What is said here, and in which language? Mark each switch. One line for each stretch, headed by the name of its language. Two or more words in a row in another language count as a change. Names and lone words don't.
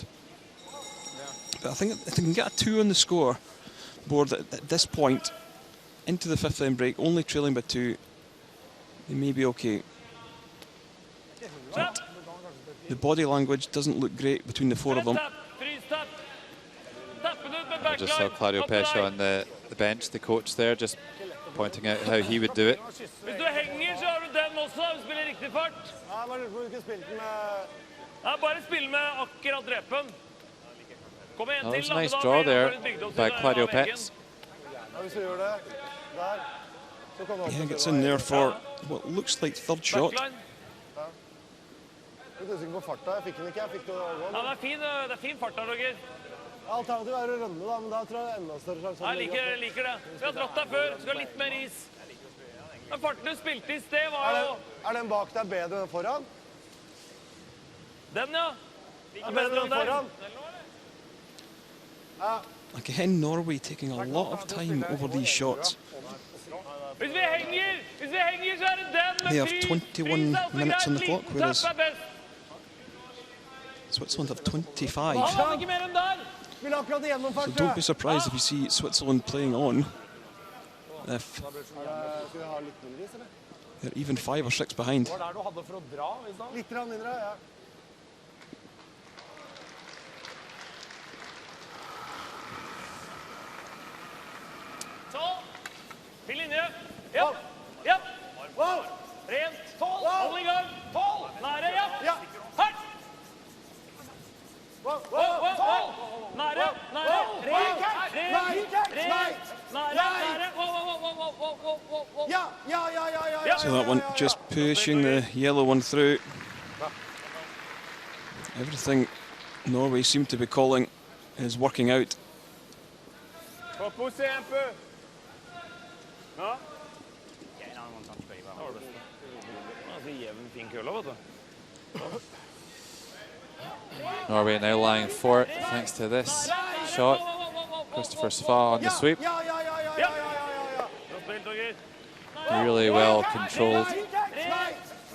English: But I think if they can get a 2 on the score board at this point, into the fifth end break, only trailing by 2, they may be okay. But the body language doesn't look great between the 4 of them. I just saw Claudio Pescia on the bench, the coach there, just pointing out how he would do it.
Norwegian: Hvis du henger, så har du den også. Du spiller riktig fart. Ja, bare lurer på om du kunne spilt den med... Ja, bare spill med akkurat drepen. Kom igjen
English: That
Norwegian: til,
English: was a nice draw there by Claudio Petz.
Norwegian: Ja, hvis du gjør det der, så kommer han
English: Yeah, gets in there for what looks like third shot.
Norwegian: Jeg er usikker på farta. Jeg fikk den ikke. Jeg fikk det overgående. Ja, det er fin fart da, Roger. Alternativet er å rømme da, men da tror jeg det er enda større sjanse. Jeg liker det. Vi har trådt deg før. Skal ha litt mer is. Men farten du spilte i sted var jo... Er den bak deg bedre enn foran? Den, ja. Er bedre enn foran?
English: Again, Norway taking a lot of time over these shots.
Norwegian: Hvis vi henger, så er det den.
English: They have 21 minutes on the clock, whereas Switzerland have 25.
Norwegian: Han hadde ikke mer enn der.
English: So don't be surprised if you see Switzerland playing on if they're even 5 or 6 behind.
Norwegian: Det var der du hadde for å dra, i stedet? Litt mindre, ja. Så. Til linje. Ja. Ja. Rent. Hold i gang. Nære, ja. Her. Nære.
English: So that one just pushing the yellow one through. Everything Norway seem to be calling is working out.
French: Faut pousser un peu. Non?
English: Norway now lying fourth thanks to this shot. Christopher Sva on the sweep. Really well controlled.